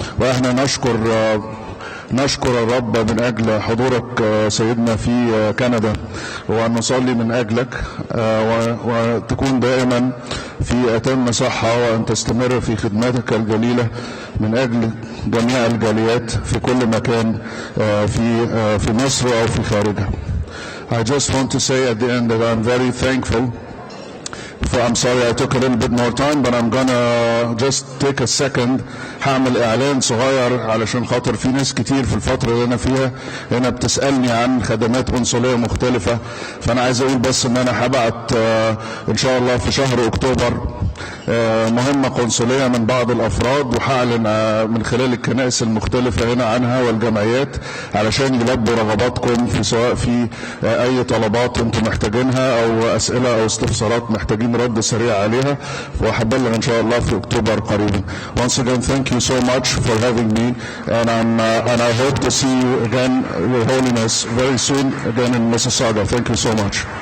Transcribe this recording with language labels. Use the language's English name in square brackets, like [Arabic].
[Arabic] واحنا نشكر الرب من أجل حضورك سيدنا في كندا، وأن نصلي من أجلك وتكون دائما في أتم صحة، وأن تستمر في خدماتك الجليلة من أجل جميع الجاليات في كل مكان في مصر أو في خارجها. [English] I just want to say at the end that I'm very thankful. I'm sorry I took a little bit more time, but I'm gonna just take a second. [Arabic] هعمل اعلان صغير علشان خاطر في ناس كتير في الفترة اللي انا فيها هنا بتسألني عن خدمات قنصلية مختلفة، فانا عايز اقول بس ان انا هبعت ان شاء الله في شهر اكتوبر مهمة قنصلية من بعض الافراد، وهعلن من خلال الكنائس المختلفة هنا عنها والجمعيات علشان يلبوا رغباتكم في سواء في اي طلبات انتم محتاجينها او اسئلة او استفسارات محتاجين رد سريع عليها، وهبلغ ان شاء الله في اكتوبر قريبا. [English] Once again, thank you so much for having me, and I hope to see you again, Your Holiness, very soon again in Mississauga. Thank you so much.